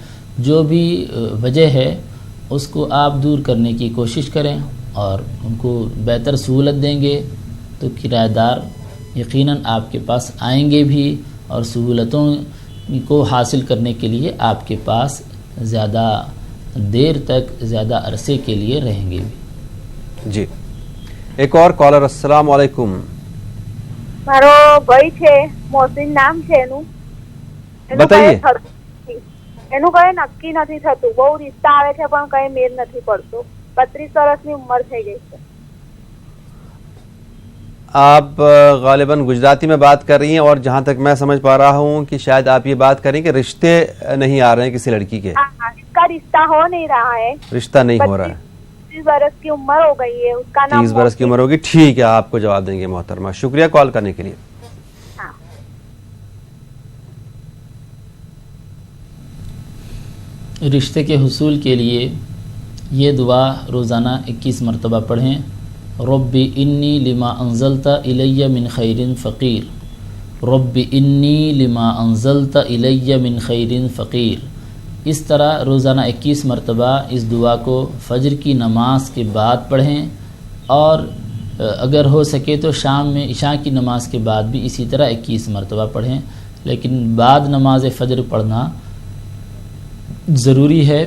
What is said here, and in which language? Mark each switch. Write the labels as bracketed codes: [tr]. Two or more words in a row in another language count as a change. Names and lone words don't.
[ur] جو بھی وجہ ہے اس کو آپ دور کرنے کی کوشش کریں اور ان کو بہتر سہولت دیں گے تو کرایہ دار یقیناً آپ کے پاس آئیں گے بھی, اور سہولتوں کو حاصل کرنے کے لیے آپ کے پاس زیادہ دیر تک, زیادہ عرصے کے لیے رہیں گے بھی. جی ایک اور کالر. [ar] السلام علیکم. [gu] મારો ભાઈ છે, મોહસિન નામ છે એનું. [ur] બતાઈએ. [gu] એનું કઈ નક્કી નથી થતું, બહુ રિશ્તા આવે છે પણ કઈ મેળ નથી પડતો. 32 વર્ષની ઉંમર થઈ ગઈ છે. [ur] آپ غالباً گجراتی میں بات کر رہی ہیں, اور جہاں تک میں سمجھ پا رہا ہوں کہ شاید آپ یہ بات کریں کہ رشتے نہیں آ رہے ہیں کسی لڑکی کے. اس کا رشتہ ہو نہیں رہا ہے, رشتہ نہیں ہو رہا ہے. 30 برس کی عمر ہو گئی ہے, اس کا نام 30 برس کی عمر ہوگی. ٹھیک ہے, آپ کو جواب دیں گے محترمہ. شکریہ کال کرنے کے لیے. رشتے کے حصول کے لیے یہ دعا روزانہ 21 مرتبہ پڑھیں. [ar] رب انی لما انزلت الی من خیر فقیر, رب انی لما انزلت الی من خیر فقیر. [ur] اس طرح روزانہ 21 مرتبہ اس دعا کو فجر کی نماز کے بعد پڑھیں, اور اگر ہو سکے تو شام میں عشاء کی نماز کے بعد بھی اسی طرح 21 مرتبہ پڑھیں, لیکن بعد نماز فجر پڑھنا ضروری ہے.